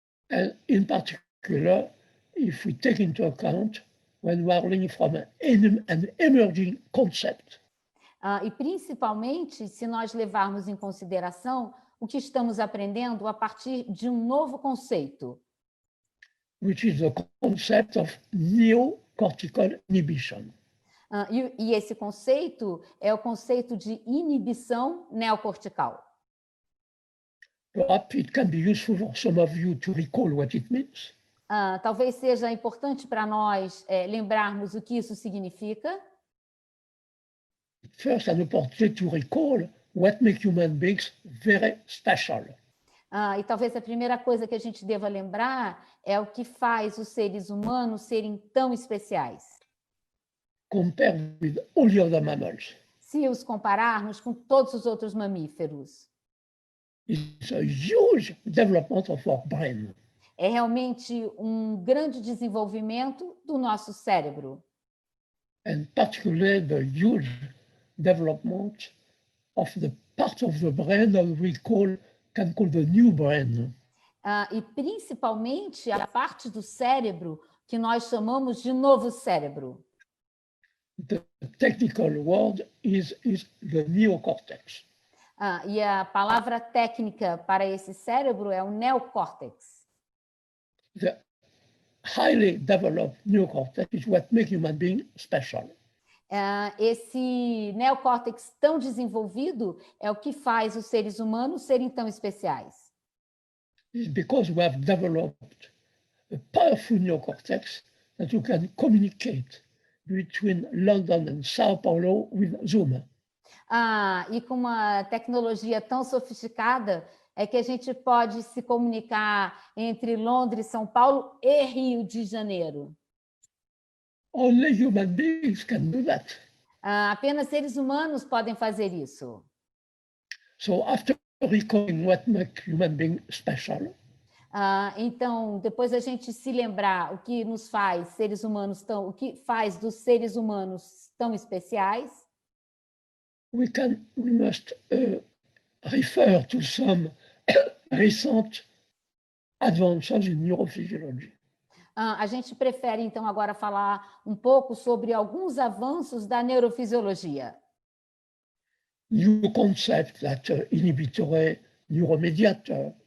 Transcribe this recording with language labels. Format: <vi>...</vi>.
<en>And in particular, if we take into account when we are learning from an emerging concept.</en> <pt>E principalmente se nós levarmos em consideração o que estamos aprendendo a partir de um novo conceito.</pt> <en>Which is the concept of neocortical inhibition.</en> <pt>E esse conceito é o conceito de inibição neocortical.</pt> <en>Perhaps it can be useful for some of you to recall what it means.</en> <pt>Talvez seja importante para nós lembrarmos o que isso significa.</pt> <en>First, an opportunity to recall what makes human beings very special.</en> <pt>E talvez a primeira coisa que a gente deva lembrar é o que faz os seres humanos serem tão especiais.</pt> <en>Compared with all the other mammals.</en> <pt>Se os compararmos com todos os outros mamíferos.</pt> <en>It's a huge development of our brain.</en> <pt>É realmente um grande desenvolvimento do nosso cérebro.</pt> <en>And particularly the huge development of the part of the brain that we can call the new brain.</en> <pt>E principalmente a parte do cérebro que nós chamamos de novo cérebro.</pt> <en>The technical word is the neocortex.</en> <pt>E a palavra técnica para esse cérebro é o neocórtex.</pt> <en>The highly developed neocortex is what makes human being special.</en> <pt>Esse neocórtex tão desenvolvido é o que faz os seres humanos serem tão especiais.</pt> <en>It's because we have developed a powerful neocortex that we can communicate between London and Sao Paulo with Zoom.</en> <pt>E com uma tecnologia tão sofisticada, é que a gente pode se comunicar entre Londres, São Paulo e Rio de Janeiro.</pt> <en>Only human beings can do that.</en> <pt>Apenas seres humanos podem fazer isso.</pt> <en>So after recalling what makes human being special,</en> <pt>então, depois a gente se lembrar o que nos faz seres humanos o que faz dos seres humanos tão especiais,</pt> <en>we must refer to some recent advances in neurophysiology.</en> <pt>A gente prefere, então, agora falar um pouco sobre alguns avanços da neurofisiologia.</pt> <en>New concept that inhibitory neuromediator.</en>